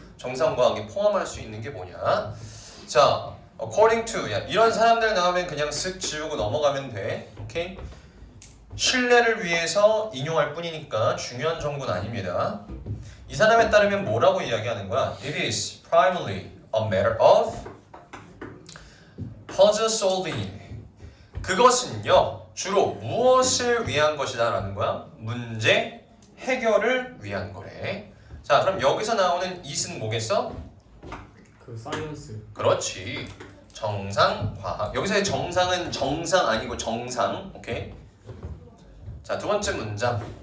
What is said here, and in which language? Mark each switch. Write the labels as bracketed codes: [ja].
[ko] 정상과학이 포함할 수 있는 게 뭐냐? 자, [en] according to, [ko] 야, 이런 사람들 나오면 그냥 쓱 지우고 넘어가면 돼. 오케이? 신뢰를 위해서 인용할 뿐이니까 중요한 정보는 아닙니다. 이 사람에 따르면 뭐라고 이야기하는 거야? [en] It is primarily a matter of puzzle solving. [ko] 그것은요, 주로 무엇을 위한 것이다 라는 거야? 문제 해결을 위한 거래. 자, 그럼 여기서 나오는 it은 뭐겠어? 그 사이언스. 그렇지. 정상과학. 여기서의 정상은 정상 아니고 정상. 오케이? 자, 두 번째 문장.